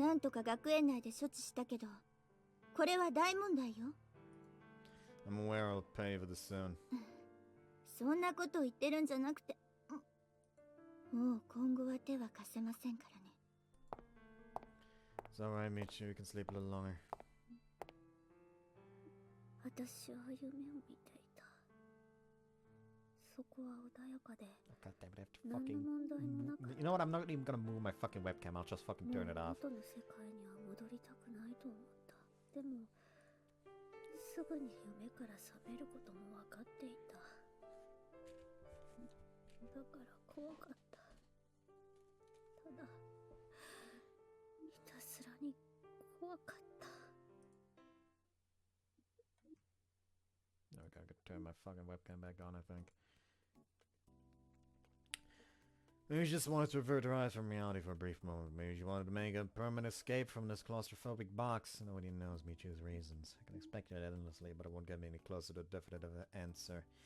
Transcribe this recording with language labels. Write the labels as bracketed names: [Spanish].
[Japanese] なんとか学園内で処置したけど、これは大問題よ。 [English] I'm aware I'll pay for this soon. [Japanese] そんなこと言ってるんじゃなくて、もう今後は手は貸せませんからね。 [English] It's alright, Michiru. You can sleep a little longer. [Japanese] 私は夢を見ていた。そこは穏やかで、 [English] God damn it, I have to [Japanese] 何の [English] fucking... [Japanese] 問題もなかった。 [English] You know what? I'm not even gonna move my fucking webcam. I'll just fucking turn it off. [Japanese] 元の世界には戻りたくないと思った。でも、すぐに夢から覚めることも分かっていた。だから怖かった。ただ、ひたすらに怖かった。 [English] No, I gotta turn my fucking webcam back on, I think. Maybe she just wanted to avert her eyes from reality for a brief moment. Maybe she wanted to make a permanent escape from this claustrophobic box. Nobody knows Michiru's reasons. I can speculate endlessly, but it won't get me any closer to a definitive answer.